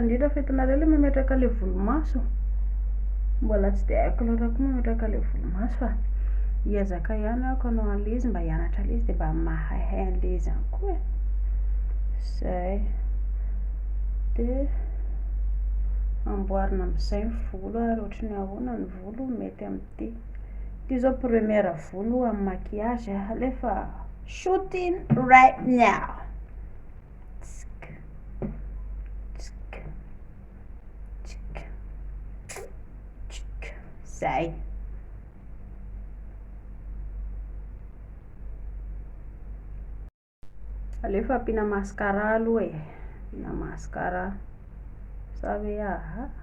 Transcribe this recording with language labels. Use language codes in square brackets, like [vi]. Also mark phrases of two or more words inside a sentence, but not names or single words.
[mg] Indrindra fa hitanareo ilay mametraka ilay volomaso, mbola tsy dia haiko loatra koa mametraka ilay volomaso fa hiezaka ihany ako hanao an'ilay izy mba hianatra an'ilay izy dia mba mahay an'ilay izy ihany koa e. Zay dia amboarina amin'izay ny volo ary ohatran'ny ahoana ny volo mety amin'ity. Ity zao première volo amin'ny maquillage alefa [en] shooting right now. [mg] Zay. Alefa ampiana mascara aloha e, ampiana mascara sa hoe aha.